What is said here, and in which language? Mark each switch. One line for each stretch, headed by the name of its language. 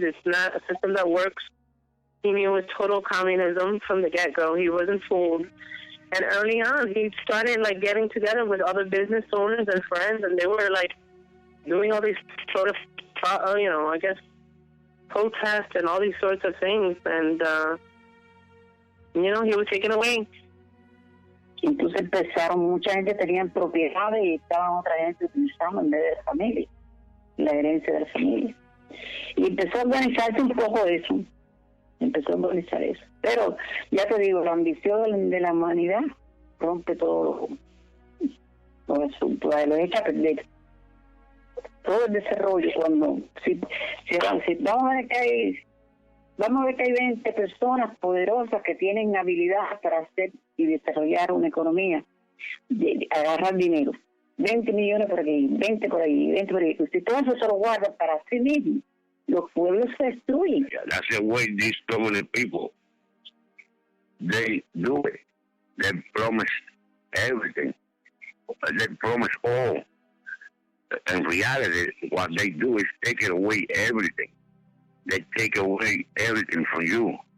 English: It's not a system that works. He knew it was total communism from the get-go. He wasn't fooled. And early on, he started getting together with other business owners and friends, and they were doing all these sort of, I guess, protests and all these sorts of things. And, he was taken away.
Spanish: Entonces mucha gente tenía propiedades y estaban otra gente utilizando en vez de la familia, la herencia de la familia. Y empezó a organizarse un poco eso. Pero, ya te digo, la ambición de la humanidad rompe todo los asuntos, lo echa a perder. Todo el desarrollo, si vamos a ver que hay 20 personas poderosas que tienen habilidad para hacer y desarrollar una economía, agarrar dinero, 20 millones por aquí, 20 por ahí, 20 por ahí. Si todo eso se lo guarda para sí mismo, los pueblos se destruyen.
English: That's the way these dominant people, they do it. They promise everything. They promise all. In reality, what they do is take away everything. They take away everything from you.